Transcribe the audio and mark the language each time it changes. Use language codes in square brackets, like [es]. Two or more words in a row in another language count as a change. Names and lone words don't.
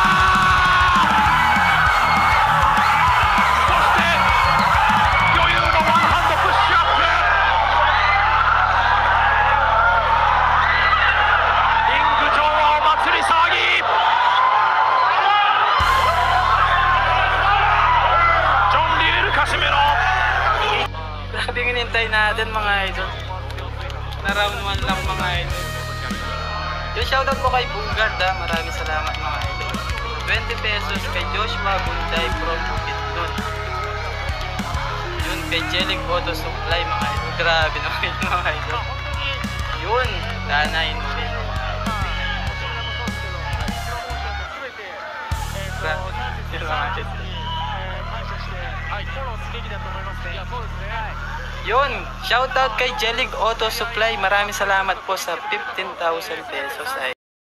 [ja] そして余裕のワンハンドプッシュアップ。リング上はお祭り騒ぎ。John Liel Casimero. [tl] Grabe yung hinintay natin mga idol. Na round 1 lang mga idol. Yung shoutout po kay Bungard maraming salamat mga idol. 20 pesos kay Joshua Bunday from Bukidnon. Yun kay Jelic Auto Supply mga idol. Grabe naman yun mga idol. Yun, danayin mo rin. Grabe yun mga idol. [ja] フォローすべきだと思いますね。いや、そうですね。はい。 [tl] Yun, shoutout kay Jelig Auto Supply. Maraming salamat po sa 15,000 pesos. Ay.